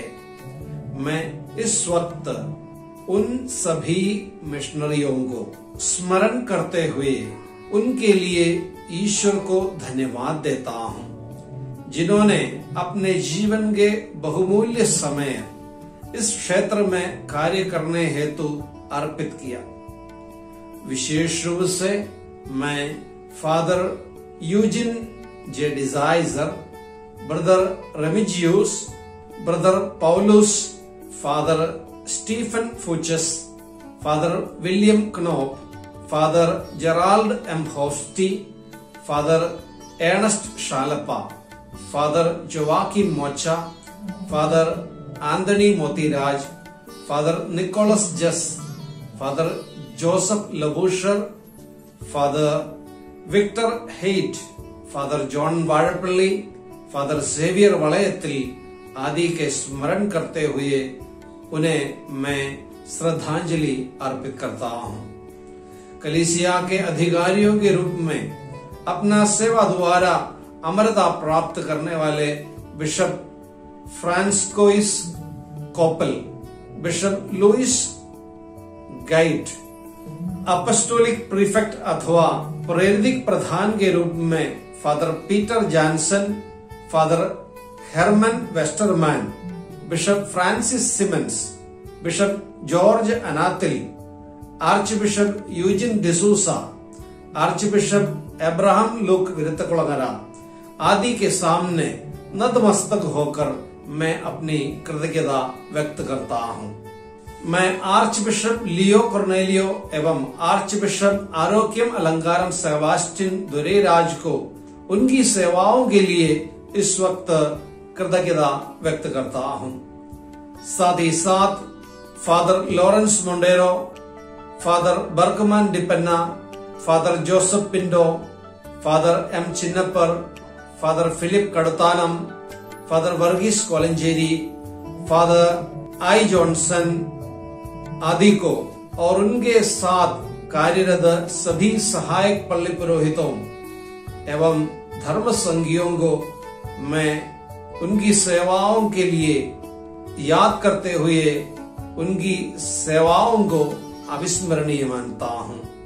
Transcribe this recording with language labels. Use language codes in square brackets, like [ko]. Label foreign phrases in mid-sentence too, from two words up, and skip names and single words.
[hi] मैं इस वक्त उन सभी मिशनरियों को स्मरण करते हुए उनके लिए ईश्वर को धन्यवाद देता हूँ, जिन्होंने अपने जीवन के बहुमूल्य समय इस क्षेत्र में कार्य करने हेतु अर्पित किया। विशेष रूप से मैं फादर यूजिन जे डिजाइजर, ब्रदर रेमिजियस, ब्रदर पौलुस, फादर स्टीफन फुचस, फादर विलियम क्नोप, फादर जेराल्ड एम होस्टी, फादर एर्नस्ट शालपा, फादर जोवाकिम मोचा, फादर आंधनी मोतीराज, फादर निकोलस जस, फादर जोसेफ लबूशर, फादर विक्टर हेट, फादर जॉन वाड़पल्ली, फादर जेवियर वलयത്തിൽ आदि के स्मरण करते हुए उन्हें मैं श्रद्धांजलि अर्पित करता हूँ। कलीसिया के अधिकारियों के रूप में अपना सेवा द्वारा अमरता प्राप्त करने वाले बिशप फ्रांसिस्कोस कोपल, बिशप लुइस गाइट, अपोस्टोलिक प्रीफेक्ट अथवा प्रेरित प्रधान के रूप में फादर पीटर जॉनसन, फादर हेरमन वेस्टरमैन, बिशप फ्रांसिस सिमन्स, बिशप जॉर्ज अनातिल, आर्च बिशप यूजिन डिसूसा, आर्च बिशप अब्राहम लुक विरतकुलगरा आदि के सामने नतमस्तक होकर मैं अपनी कृतज्ञता व्यक्त करता हूँ। मैं आर्च बिशप लियो कोर्नेलियो एवं आर्च बिशप आरोग्यम अलंकारम सेबास्टिन दुरेराज को उनकी सेवाओं के लिए इस वक्त कृतज्ञता व्यक्त करता हूँ। साथ ही साथ फादर लॉरेंस मोंडेरो, फादर बर्गमन डिपेन्ना, फादर जोसेफ पिंडो, फादर एम चिन्नपर, फादर फिलिप कड़तानम, फादर वर्गीस कोलंजेरी, फादर आई जॉनसन आदि को और उनके साथ कार्यरत सभी सहायक पल्ली पुरोहितों एवं धर्म संघियों को मैं उनकी सेवाओं के लिए याद करते हुए उनकी सेवाओं को अविस्मरणीय मानता हूँ।